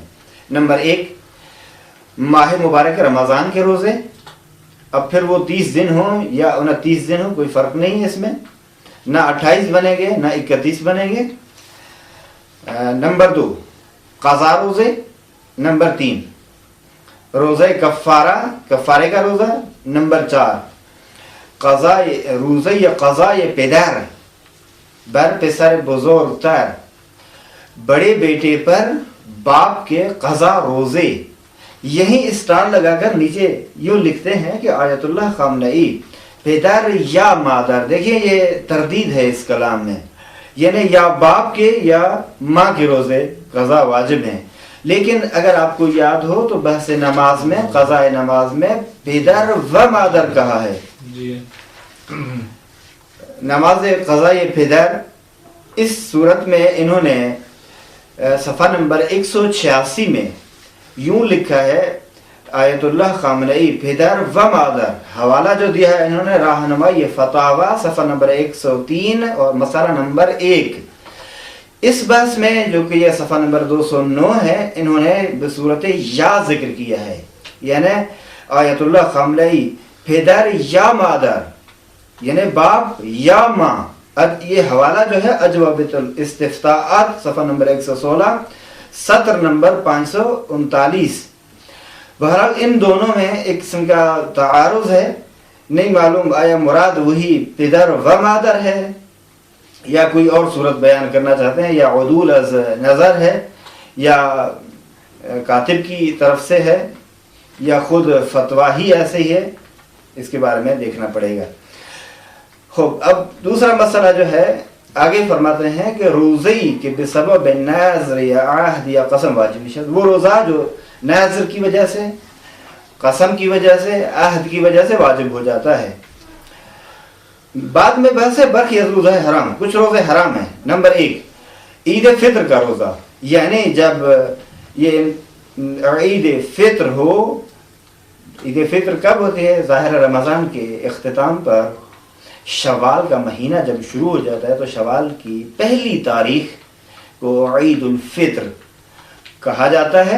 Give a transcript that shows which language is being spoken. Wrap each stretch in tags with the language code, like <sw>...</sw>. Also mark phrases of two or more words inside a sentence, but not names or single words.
<ur>نمبر 1 ماہ مبارک رمضان کے روزے، اب پھر وہ 30 دن ہوں یا 29 دن ہوں کوئی فرق نہیں ہے اس میں، نہ 28 بنیں گے نہ 31 بنیں گے۔ نمبر 2 قضا روزے۔ نمبر 3 روزہ کفارے کا روزہ۔</ur> <fa>نمبر 4 روزہ یا قضا پدر بر پسر بزرگتر،</fa> <ur>بڑے بیٹے پر باپ کے قضا روزے۔ یہیں اسٹار لگا کر نیچے یوں لکھتے ہیں کہ آیت اللہ خامنئی</ur> <fa>پدر یا مادر،</fa> <ur>دیکھیں یہ تردید ہے اس کلام میں، یعنی یا باپ کے یا ماں کے روزے قضا واجب ہیں، لیکن اگر آپ کو یاد ہو تو بحث نماز میں قضاء نماز میں</ur> <fa>پدر و مادر</fa> <ur>کہا ہے۔</ur> <fa>نماز قضاء پدر،</fa> <ur>اس صورت میں انہوں نے صفحہ نمبر 186 میں یوں لکھا ہے آیت اللہ خامنئی</ur> <fa>پدر و مادر،</fa> <ur>حوالہ جو دیا ہے انہوں نے راہنمائی فتاوی صفحہ نمبر 103 اور مسئلہ نمبر 1۔ اس بحث میں جو کہ یہ صفحہ نمبر 209 ہے، انہوں نے بصورت یا ذکر کیا ہے، یعنی آیت اللہ خامنئی</ur> <fa>پدر یا مادر،</fa> <ur>یعنی باپ یا ماں۔ یہ حوالہ جو ہے اجوبۃ الاستفتاءات صفحہ نمبر 116 سطر نمبر 539۔ بہرحال ان دونوں میں ایک قسم کا تعارض ہے، نہیں معلوم آیا مراد وہی</ur> <fa>پدر و مادر</fa> <ur>ہے یا کوئی اور صورت بیان کرنا چاہتے ہیں، یا</ur> <fa>عدول از نظر</fa> <ur>ہے، یا کاتب کی طرف سے ہے، یا خود فتویٰ ہی ایسے ہی ہے، اس کے بارے میں دیکھنا پڑے گا۔ خوب، اب دوسرا مسئلہ جو ہے آگے فرماتے ہیں کہ روزی کے</ur> <fa>بسبب نذر یا عہد یا قسم واجب،</fa> <ur>وہ روزہ جو نذر کی وجہ سے، قسم کی وجہ سے، عہد کی وجہ سے واجب ہو جاتا ہے۔ بعد میں بحث ہے</ur> <fa>برخی از روزہ حرام،</fa> <ur>کچھ روزے حرام ہیں۔ نمبر 1 عید فطر کا روزہ، یعنی جب یہ عید فطر ہو، عید فطر کب ہوتی ہے؟ ظاہر رمضان کے اختتام پر شوال کا مہینہ جب شروع ہو جاتا ہے تو شوال کی پہلی تاریخ کو عید الفطر کہا جاتا ہے۔</ur>